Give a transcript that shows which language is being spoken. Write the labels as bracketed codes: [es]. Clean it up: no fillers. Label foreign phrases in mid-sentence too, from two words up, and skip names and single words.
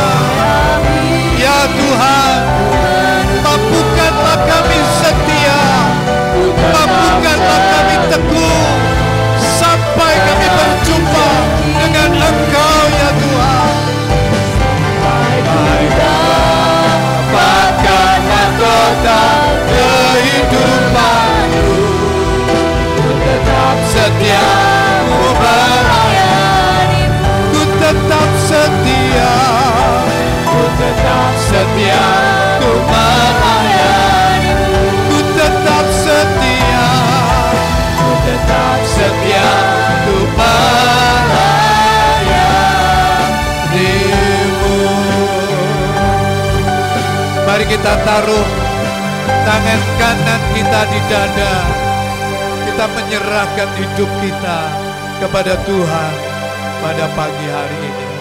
[id] Ya Tuhan, mampukanlah kami setia, mampukanlah kami teguh, sampai kami berjumpa dengan Engkau ya Tuhan. Sampai dapatkan mahkota kehidupanku, ku tetap setia ku melayanimu. Ku tetap setia, ku tetap setia ku melayanimu. Ku tetap setia, ku tetap setia ku melayanimu. Mari kita taruh tangan kanan kita di dada. Kita menyerahkan hidup kita kepada Tuhan pada pagi hari ini.